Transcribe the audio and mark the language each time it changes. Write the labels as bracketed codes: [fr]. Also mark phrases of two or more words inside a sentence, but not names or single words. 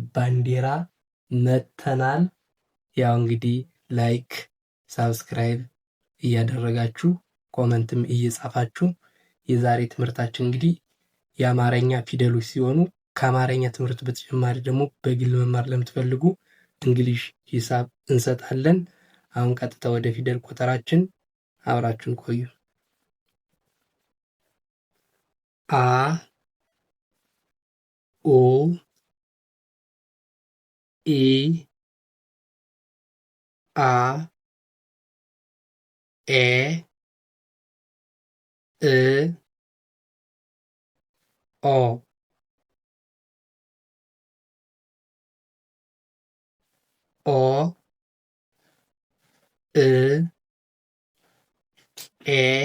[am] ባንዲራ መተናል። ያው እንግዲህ [en] like subscribe [am] እያደረጋችሁ ኮመንትም እየጻፋችሁ የዛሬ ትምህርታችን እንግዲህ የአማርኛ ፊደሎች ሲሆኑ ከአማርኛ ትምህርት በተጨማሪ ደግሞ በግል መማር ለምትፈልጉ እንግሊሽ ሂሳብ እንሰጣለን። አሁን ቀጥታ ወደ ፊደል ቆጠራችን አብራችሁን ቆዩ። አ ኦ ኢ አ ኤ እ ኦ ኦ እ ኤ